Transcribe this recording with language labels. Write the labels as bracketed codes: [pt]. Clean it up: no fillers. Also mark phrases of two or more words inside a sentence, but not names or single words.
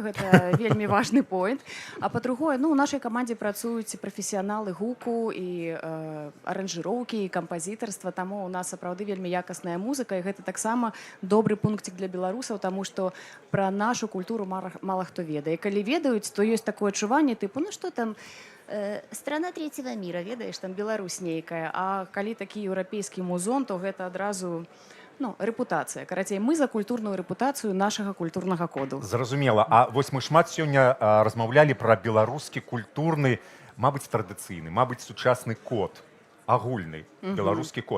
[be] Гэта вельмі важны поінт. А па-другое, у нашай камандзе працуюць прафесіяналы гуку і аранжыроўкі, і кампазітарства. Таму у нас сапраўды вельмі якасная музыка, і гэта таксама добры пунктик для беларусаў, таму што пра нашу культуру мала хто ведае. Калі ведаюць, то ёсць такое адчуванне тыпу, ну што там, [ru] страна третьего мира, [be] ведаеш, там Беларусь нейкая, а калі такі еўрапейскі музон, то гэта адразу рэпутацыя. Карацей, мы за культурную рэпутацыю нашага культурнага коду. Зразумела. А вось мы шмат сёння размаўлялі пра беларускі культурны, мабыць, традыцыйны, мабыць, сучасны код, агульны беларускі код.